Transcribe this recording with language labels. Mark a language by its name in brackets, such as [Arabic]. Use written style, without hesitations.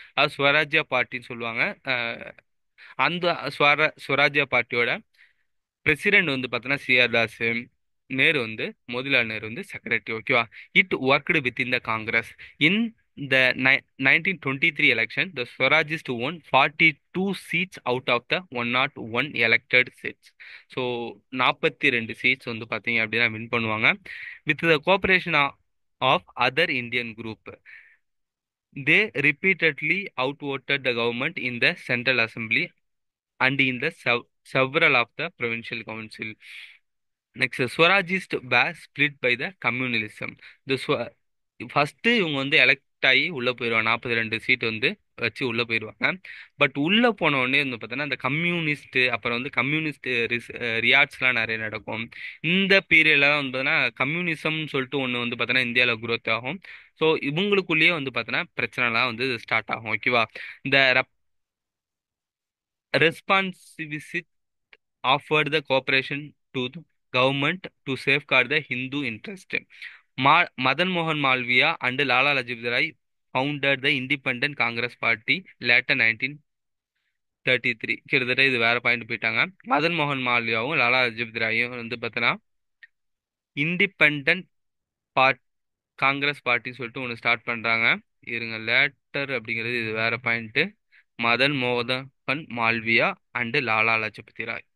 [Tamil] அது ஸ்வராஜ்ய பார்ட்டின்னு சொல்லுவாங்க. அந்த ஸ்வராஜ்ய பார்ட்டியோட பிரசிடென்ட் வந்து பார்த்தீங்கன்னா சிஆர் தாஸ், நேரு வந்து மோதிலால் நேரு வந்து செக்ரட்டரி. ஓகேவா? [English] It worked with in the Congress. In the 1923 election the Swarajist won 42 seats out of the 101 elected seats. [Tamil] So 42 seeds வந்து பார்த்தீங்க அப்படின்னா வின் பண்ணுவாங்க. [English] With the cooperation of other Indian group, they repeatedly outvoted the government in the central assembly and in the several of the provincial council. Next, Swarajist were split by the communalism. [Tamil] The first இவங்க வந்து elect ஆகி உள்ள போயிடுவாங்க, 42 seat வந்து வச்சு உள்ள போயிடுவாங்க. But உள்ள போன உடனே வந்து பார்த்தோன்னா இந்த கம்யூனிஸ்ட், அப்புறம் வந்து கம்யூனிஸ்ட் ரியாட்ஸ்லாம் நிறைய நடக்கும். இந்த பீரியட்ல வந்து பார்த்தோன்னா கம்யூனிசம்னு சொல்லிட்டு ஒன்று வந்து பார்த்தோன்னா இந்தியாவில் குரோத் ஆகும். ஸோ இவங்களுக்குள்ளேயே வந்து பார்த்தோன்னா பிரச்சனைலாம் வந்து ஸ்டார்ட் ஆகும். ஓகேவா? [English] இந்த responsivist offered the cooperation to the government to safeguard the Hindu interest. Madan Mohan Malviya and Lala Lajpat Rai founded the Independent Congress Party later 1933. [Tamil] கிட்டத்தட்ட இது வேற பாயிண்ட் போயிட்டாங்க. மதன் மோகன் மால்வியாவும் லாலா லஜபதி ராயும் வந்து பார்த்தோன்னா இண்டிபெண்ட் பார்ட் காங்கிரஸ் பார்ட்டி சொல்லிட்டு ஒன்று ஸ்டார்ட் பண்றாங்க. இருங்க, லேட்டர் அப்படிங்கிறது இது வேற பாயிண்ட். மதன் மோகன் மால்வியா அண்டு லாலா லஜபதி ராய்.